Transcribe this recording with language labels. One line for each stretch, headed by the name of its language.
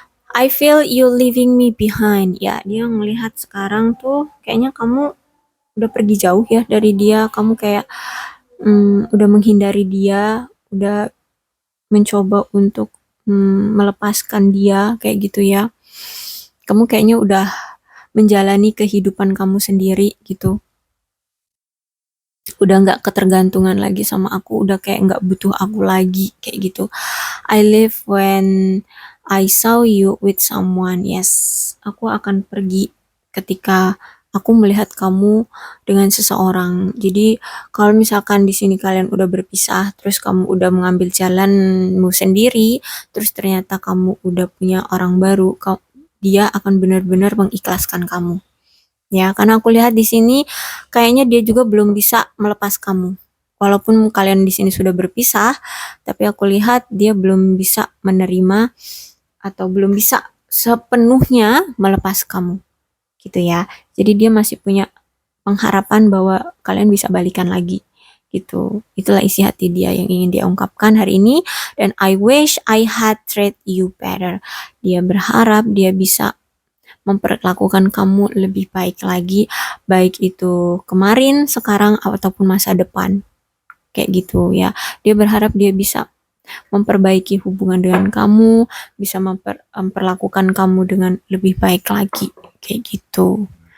English: I feel you leaving me behind.
Indonesian: Ya, dia melihat sekarang tuh kayaknya kamu udah pergi jauh ya dari dia. Kamu kayak udah menghindari dia, udah mencoba untuk melepaskan dia kayak gitu ya. Kamu kayaknya udah menjalani kehidupan kamu sendiri gitu. Udah nggak ketergantungan lagi sama aku, udah kayak nggak butuh aku lagi kayak gitu.
English: I live when I saw you with someone.
Indonesian: Yes, aku akan pergi ketika aku melihat kamu dengan seseorang. Jadi kalau misalkan di sini kalian udah berpisah, terus kamu udah mengambil jalanmu sendiri, terus ternyata kamu udah punya orang baru, dia akan benar-benar mengikhlaskan kamu. Ya, karena aku lihat di sini kayaknya dia juga belum bisa melepas kamu. Walaupun kalian di sini sudah berpisah, tapi aku lihat dia belum bisa menerima atau belum bisa sepenuhnya melepas kamu, gitu ya. Jadi dia masih punya pengharapan bahwa kalian bisa balikan lagi, gitu. Itulah isi hati dia yang ingin dia ungkapkan hari ini. Dan
English: I wish I had treated you better.
Indonesian: Dia berharap dia bisa memperlakukan kamu lebih baik lagi, baik itu kemarin, sekarang, ataupun masa depan. Kayak gitu ya. Dia berharap dia bisa memperbaiki hubungan dengan kamu, bisa memperlakukan kamu dengan lebih baik lagi. Kayak gitu.